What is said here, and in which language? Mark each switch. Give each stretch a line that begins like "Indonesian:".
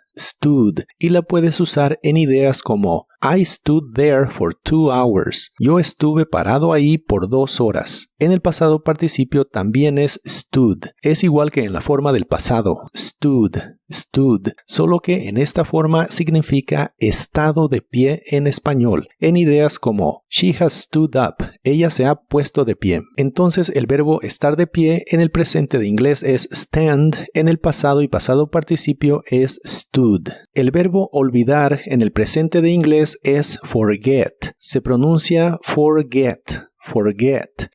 Spanish: Stood, y la puedes usar en ideas como
English: I stood there for 2 hours.
Spanish: Yo estuve parado ahí por 2 horas. En el pasado participio también es stood. Es igual que en la forma del pasado. Stood, stood. Solo que en esta forma significa estado de pie en español. En ideas como
English: she has stood up.
Spanish: Ella se ha puesto de pie. Entonces el verbo estar de pie en el presente de inglés es stand. En el pasado y pasado participio es stood. El verbo olvidar en el presente de inglés es forget. Se pronuncia forget. Forget.